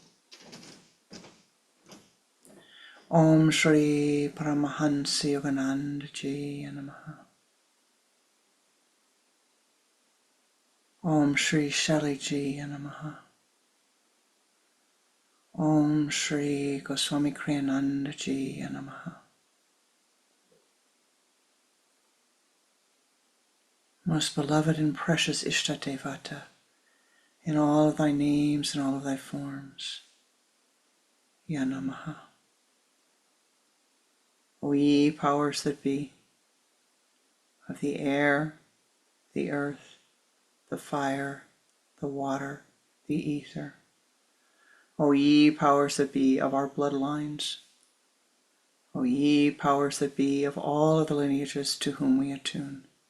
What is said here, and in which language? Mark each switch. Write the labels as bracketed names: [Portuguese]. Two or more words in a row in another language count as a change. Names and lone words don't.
[Sanskrit] Om Shri Paramahansa Yoganandaji Namaha. Om Shri Shaliji Namaha. Om Shri Goswami Kriyanandaji Namaha. [English] Most beloved and precious Ishtadevata, in all of thy names and all of thy forms, [Sanskrit] Yanamaha. [English] O ye powers that be, of the air, the earth, the fire, the water, the ether. O ye powers that be of our bloodlines. O ye powers that be of all of the lineages to whom we attune.